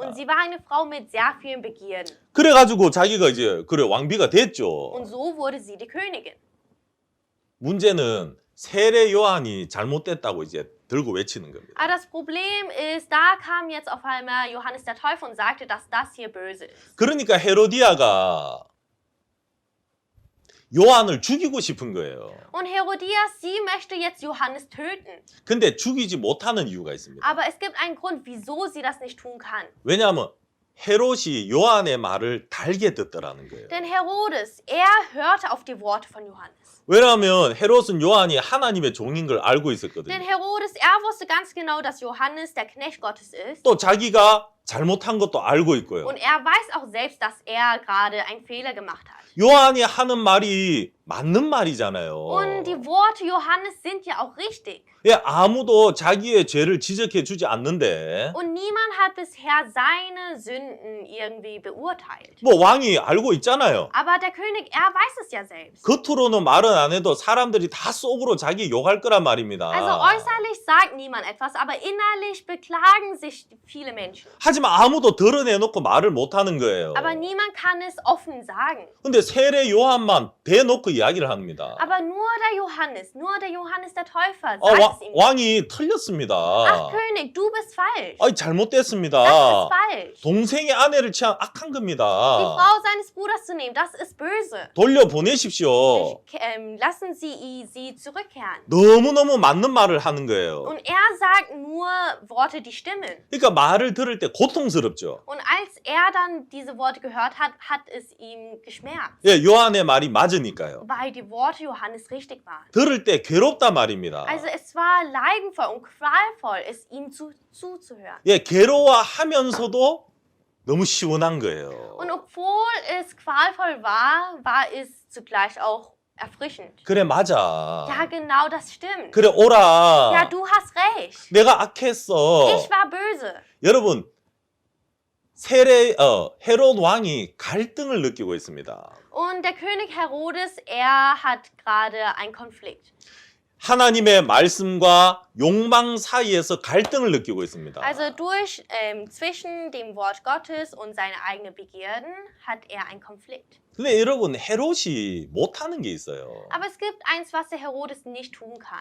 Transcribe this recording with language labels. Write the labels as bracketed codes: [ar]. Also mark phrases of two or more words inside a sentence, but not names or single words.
[de] Und sie war eine Frau mit sehr vielen Begierden. [ko] 그래가지고 자기가 이제 왕비가 됐죠. [de] Und so wurde sie die Königin. [ko] 문제는 세례 요한이 잘못됐다고 이제 들고 외치는 겁니다. [de] Aber das Problem ist, da kam jetzt auf einmal Johannes der Täufer und sagte, dass das hier böse ist. [ko] 그러니까 헤로디아가 요한을 죽이고 싶은 거예요. [de] Und Herodias, sie möchte jetzt Johannes töten. [ko] 근데 죽이지 못하는 이유가 있습니다. [de] Aber es gibt einen Grund, wieso sie das nicht tun kann. [ko] 왜냐하면 헤롯이 요한의 말을 달게 듣더라는 거예요. [de] Denn Herodes, er hörte auf die Worte von Johannes. [ko] 왜냐하면 헤롯은 요한이 하나님의 종인 걸 알고 있었거든요. [de] Denn Herodes, er wusste ganz genau, dass Johannes der Knecht Gottes ist. [ko] 또 자기가 잘못한 것도 알고 있고요. [de] Und er weiß auch selbst, dass er gerade einen Fehler gemacht hat. [ko] 요한이 하는 말이 맞는 말이잖아요. [de] Und die Worte Johannes sind ja auch richtig. [ko] 예, 아무도 자기의 죄를 지적해 주지 않는데 [de] Und niemand hat bisher seine Sünden irgendwie beurteilt. [ko] 뭐 왕이 알고 있잖아요. [de] Aber der König, er weiß es ja selbst. [ko] 겉으로는 말은 안 해도 사람들이 다 속으로 자기 욕할 거란 말입니다. [de] Also äußerlich sagt niemand etwas, aber innerlich beklagen sich viele Menschen. [ko] 하지만 아무도 드러내놓고 말을 못하는 거예요. [de] Aber niemand kann es offen sagen. [ko] 근데 세례 요한만 대놓고 이야기를 합니다. [de] Aber nur der Johannes der Täufer sagt es ihm. [ko] 왕이 틀렸습니다. [de] Ach König, du bist falsch. [ko] 아니, 잘못됐습니다. [de] Das ist falsch. [ko] 동생의 아내를 취한 악한 겁니다. [de] Die Frau seines Bruders zu nehmen, das ist böse. [ko] 돌려보내십시오. [de] Lassen Sie sie zurückkehren. [ko] 너무너무 맞는 말을 하는 거예요. [de] Und er sagt nur Worte, die stimmen. [ko] 그러니까 말을 들을 때 고통스럽죠. [de] Und als er dann diese Worte gehört hat, hat es ihm geschmerzt. [ko] 예, 요한의 말이 맞으니까요. [de] Weil die Worte Johannes richtig waren. [ko] 들을 때 괴롭다 말입니다. [de] Also es war leidenvoll und qualvoll, es ihm zuzuhören. [ko] 예, 괴로워하면서도 너무 시원한 거예요. [de] Und obwohl es qualvoll war, war es zugleich auch erfrischend. [ko] 그래 맞아. [de] Ja, genau, das stimmt. [ko] 그래 오라. [de] Ja, du hast recht. [ko] 내가 악했어. [de] Ich war böse. [ko] 여러분 헤롯 왕이 갈등을 느끼고 있습니다. [de] Und der König Herodes, er hat gerade einen Konflikt. [ko] 하나님의 말씀과 욕망 사이에서 갈등을 느끼고 있습니다. [de] Also zwischen dem Wort Gottes und seine eigenen Begierden hat er einen Konflikt. [ko] 근데 여러분 헤롯이 못하는 게 있어요. [de] Aber es gibt eins, was der Herodes nicht tun kann.